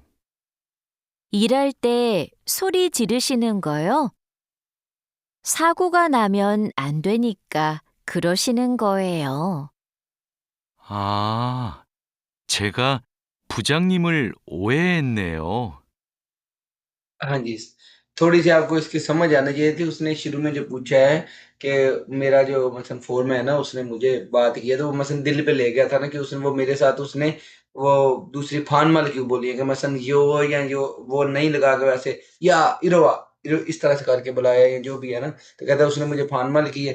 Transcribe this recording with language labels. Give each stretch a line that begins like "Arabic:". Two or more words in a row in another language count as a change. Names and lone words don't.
Korean: 일할 때 소리 지르시는 거요? 사고가 나면 안 되니까 그러시는 거예요. 아, 제가 부장님을 오해했네요.
Hindi: हाँ जी। थोड़ी सी आपको इसकी समझ आना चाहिए थी। उसने शुरू में जो पूछा है कि मेरा जो मसलन फ़ोरमैन है ना, उसने मुझे बात की है, तो वो मसलन दिल पे ले गया था ना कि उसने वो मेरे साथ उसने वो दूसरी फ़ान-माल क्यों बोली है कि मसलन यो या यो वो नहीं लगा के वैसे या इरवा इस तरह से करके बुलाया या जो भी है ना, तो कहता है उसने मुझे फ़ान-माल की है।